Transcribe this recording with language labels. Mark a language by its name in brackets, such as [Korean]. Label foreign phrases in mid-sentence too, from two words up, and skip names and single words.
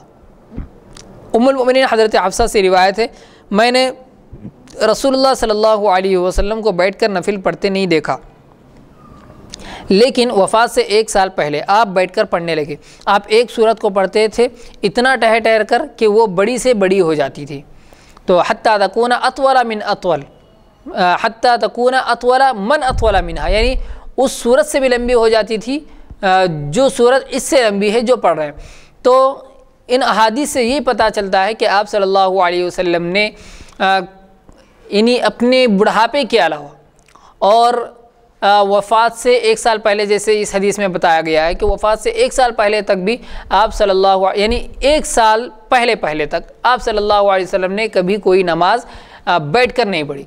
[Urdu] ام المؤمنین حضرت حفصہ سے روایت ہے، میں نے رسول اللہ [Arabic] صلی اللہ علیہ وسلم [Urdu] کو بیٹھ کر نفل پڑھتے نہیں دیکھا، لیکن وفات سے 1 سال پہلے آپ بیٹھ کر پڑھنے لگے. آپ ایک سورت کو پڑھتے تھے اتنا ٹہر کر کہ وہ بڑی سے بڑی ہو جاتی تھی. [Arabic] تو حتی تکون اطول من اطول، حتی تکون اطول من اطول منها، [Urdu] یعنی اس سورت سے بھی لمبی ہو جاتی تھی جو سورت اس سے لمبی ہے جو پڑھ رہے ہیں. تو ان احادیث سے یہ پتہ چلتا ہے کہ آپ [Arabic] صلی اللہ علیہ وسلم [Urdu] نے انہیں اپنے بڑھاپے کے علاوہ اور وفات سے 1 سال پہلے، جیسے اس حدیث میں بتایا گیا ہے کہ وفات سے 1 سال پہلے تک بھی آپ [Arabic] صلی اللہ [Urdu] یعنی 1 سال پہلے تک آپ [Arabic] صلی اللہ علیہ وسلم [Urdu] نے کبھی کوئی نماز بیٹھ کر نہیں پڑھی.